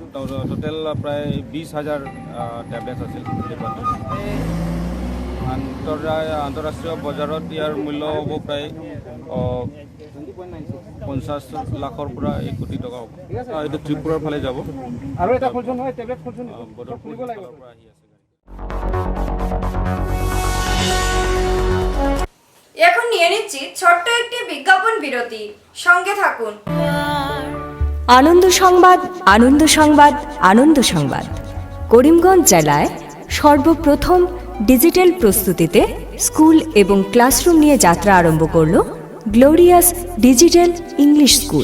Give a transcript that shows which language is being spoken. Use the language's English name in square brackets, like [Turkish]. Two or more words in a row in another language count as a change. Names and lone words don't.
[Assamese] টোটেল প্ৰায় 20,000 টেবলেট আছিল ডিব্বাটো। আন্তঃৰাষ্ট্ৰীয় বজাৰত ইয়াৰ মূল্য হ'ব প্ৰায় 50 লাখৰ পৰা 1 কোটি টকা হ'ব। এইটো ত্ৰিপুৰাৰ ফালে যাব আৰু এটা খুলছো নহয় টেবলেট খুলছো বদৰপুৰ ফালৰ পৰা আহি আছে। [Bangla] এখন নিয়ে নিচ্ছি ছোট্ট একটি বিজ্ঞাপন বিরতি, সঙ্গে থাকুন। আনন্দ সংবাদ, আনন্দ সংবাদ, আনন্দ সংবাদ। করিমগঞ্জ জেলায় সর্বপ্রথম ডিজিটাল প্রস্তুতিতে স্কুল এবং ক্লাসরুম নিয়ে যাত্রা আরম্ভ করল গ্লোরিয়াস ডিজিটাল ইংলিশ স্কুল।